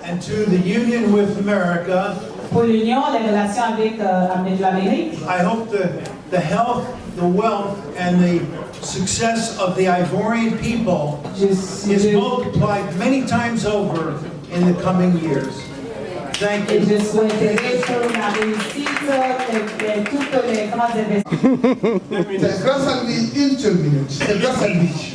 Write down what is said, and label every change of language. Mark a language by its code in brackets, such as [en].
[en] and to the union with America. [fr] pour l'Union, les relations avec l'Amérique. [en] I hope the health the wealth and the success of the Ivorian people is multiplied many times over in the coming years. Thank you. [fr] Je souhaiterais pour la réussite de toutes les grands investissements. C'est grâce à lui, une seule minute, c'est grâce à lui.